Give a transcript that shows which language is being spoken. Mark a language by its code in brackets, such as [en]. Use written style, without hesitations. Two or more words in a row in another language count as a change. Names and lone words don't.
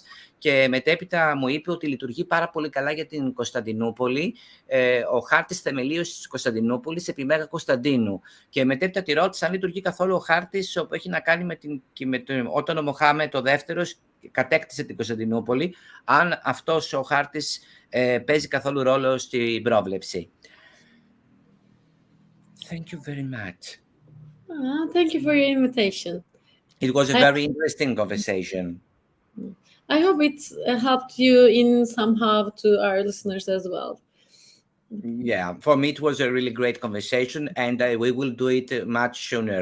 [el] Και μετέπειτα μου είπε ότι λειτουργεί πάρα πολύ καλά για την Κωνσταντινούπολη, ο χάρτης θεμελίωσης της Κωνσταντινούπολης επί Μέγα Κωνσταντίνου. Και μετέπειτα τη ρώτησα αν λειτουργεί καθόλου ο χάρτης που έχει να κάνει όταν ο Μοχάμετ ο δεύτερος κατέκτησε την Κωνσταντινούπολη, αν αυτός ο χάρτης παίζει καθόλου ρόλο στην πρόβλεψη. [en] Thank you very much. Thank you for your invitation. It was a very interesting conversation. I hope it helped you in somehow to our listeners as well. Yeah, for me it was a really great conversation, and we will do it much sooner.